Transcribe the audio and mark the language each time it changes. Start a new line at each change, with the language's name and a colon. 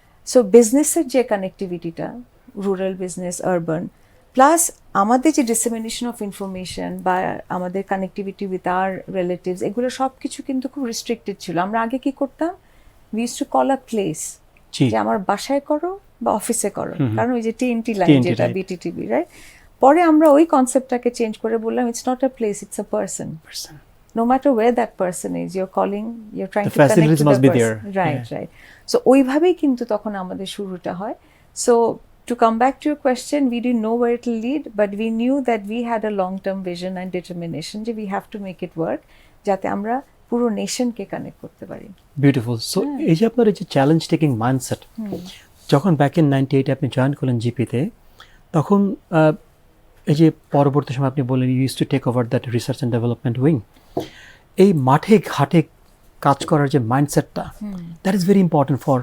Bangla: So বিজনেসের যে কানেক্টিভিটিটা, rural business, urban, plus আমাদের যে ডিসেমিনেশন অফ ইনফরমেশন বা আমাদের কানেক্টিভিটি উইথ আওয়ার রিলেটিভস, এগুলো সব কিছু কিন্তু খুব রেস্ট্রিক্টেড ছিল। আমরা আগে কি করতাম,
English: we used to call a place,
Bangla: যে আমার বাসায় করো বা অফিসে করো, কারণ ওই যে টিএনটি লাইন যেটা বিটিটিভি, রাইট? পরে আমরা ওই কনসেপ্টটাকে চেঞ্জ করে বললাম,
English: It's not a place, it's a person. No matter where that person is, you're calling, you're trying to connect to the person. Right.
Bangla: So ওইভাবেই কিন্তু তখন আমাদের শুরুটা হয়।
English: So to come back to your question, we didn't know where it will lead, but we knew that we had a long-term vision and determination যে we have to make it work,
Bangla: যাতে আমরা পুরো নেশনকে connect করতে পারি।
English: Beautiful.
Bangla: So এই যে আপনার এই যে চ্যালেঞ্জ টেকিং মাইন্ডসেট, যখন ব্যাক ইন 98 আপনি জয়েন করলেন জিপিতে, তখন এই যে পরবর্তী সময় আপনি বললেন
English: you use to take over that research and development wing,
Bangla: এই মাঠে ঘাটে কাজ করার যে মাইন্ডসেটটা,
English: that is very important